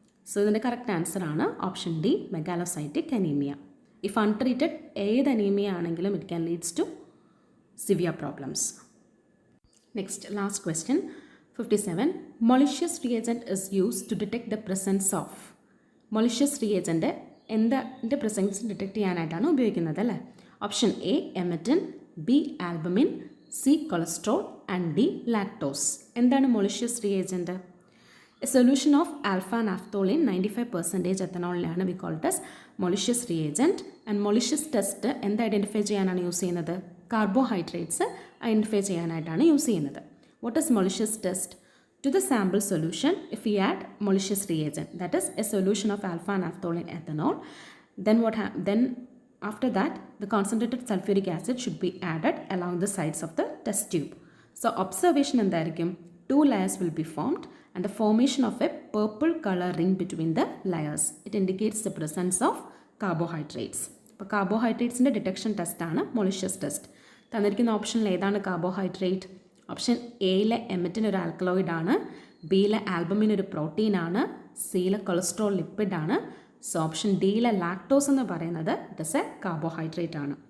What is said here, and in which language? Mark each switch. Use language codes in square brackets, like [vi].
[ml] So ഇതിൻ്റെ correct answer ആണ് option D മെഗാലോസൈറ്റിക് anaemia. [en] if untreated [ml] ഏത് അനീമിയ ആണെങ്കിലും [en] It can leads to severe problems. Next last question 57. Malicious reagent is used to detect the presence of [ml] മൊളിഷ്യസ് reagent എന്തിൻ്റെ presence detect ചെയ്യാനായിട്ടാണ് ഉപയോഗിക്കുന്നത് അല്ലേ? [en] Option A emetine, B albumin, C cholesterol and D lactose. [ml] എന്താണ് മൊളിഷ്യസ് reagent? [en] A solution of alpha naphtholene 95% എത്തനോളിലാണ് we called as Molisch's reagent. [ml] And മൊളിഷ്യസ് test എന്ത് identify ചെയ്യാനാണ് use ചെയ്യുന്നത്? Carbohydrates identify ചെയ്യാനായിട്ടാണ് use ചെയ്യുന്നത്. [en] What is Molisch's test? To the sample solution, if we add malicious reagent, that is a solution of alpha naphtholene ethanol, then after that the concentrated sulfuric acid should be added along the sides of the test tube. So observation [ml] എന്തായിരിക്കും? [en] 2 layers will be formed and the formation of a purple color ring between the layers. It indicates the presence of carbohydrates. [ml] അപ്പോൾ കാർബോഹൈഡ്രേറ്റ്സിൻ്റെ detection ടെസ്റ്റാണ് മൊളിഷ്യസ് test. തന്നിരിക്കുന്ന ഓപ്ഷനിൽ ഏതാണ് carbohydrate? Option എയിലെ എമറ്റിൻ ഒരു ആൽക്കലോയിഡാണ്, ബിയിലെ albumin ഒരു പ്രോട്ടീനാണ്, സിയിലെ കൊളസ്ട്രോൾ ലിപ്പിഡാണ്. സോ ഓപ്ഷൻ ഡിയിലെ ലാക്ടോസ് എന്ന് പറയുന്നത് [en] it is a carbohydrate [ml] ആണ്.